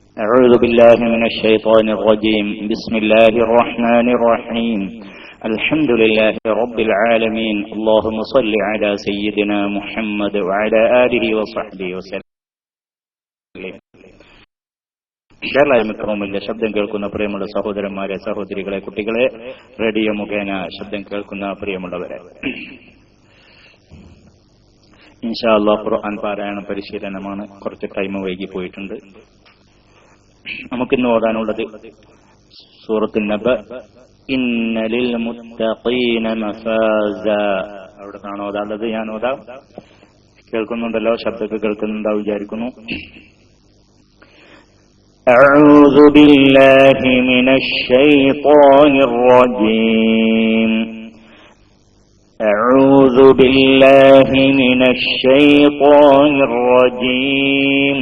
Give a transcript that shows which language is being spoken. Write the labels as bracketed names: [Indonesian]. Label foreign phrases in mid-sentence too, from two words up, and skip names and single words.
[Arabic] أعوذ بالله من الشيطان الرجيم بسم الله الرحمن الرحيم الحمد لله رب العالمين اللهم صل على سيدنا محمد وعلى آله وصحبه وسلم. [Malayalam] മിക്രോമില്ല ശബ്ദം കേൾക്കുന്ന പ്രിയമുള്ള സഹോദരന്മാരെ, സഹോദരികളെ, കുട്ടികളെ, റേഡിയോ മുഖേന ശബ്ദം കേൾക്കുന്ന പ്രിയമുള്ളവരെ, [Arabic] إن شاء الله [Malayalam] ഖുർആൻ പാരായണ പരിശീലനമാണ്. കുറച്ച് ടൈം വൈകി പോയിട്ടുണ്ട്. നമുക്കിന്ന് ഓതാനുള്ളത് സൂറത്തുൻ നബ. [Arabic] إن للمتقين مفازا. [Malayalam] അവിടെ കാണോ ഓതാനുള്ളത്? ഞാൻ ഓതാം. കേൾക്കുന്നുണ്ടല്ലോ? ശബ്ദമൊക്കെ കേൾക്കുന്നുണ്ടാവും വിചാരിക്കുന്നു. [Arabic] أعوذ بالله من الشيطان الرجيم. أعوذ بالله من الشيطان الرجيم.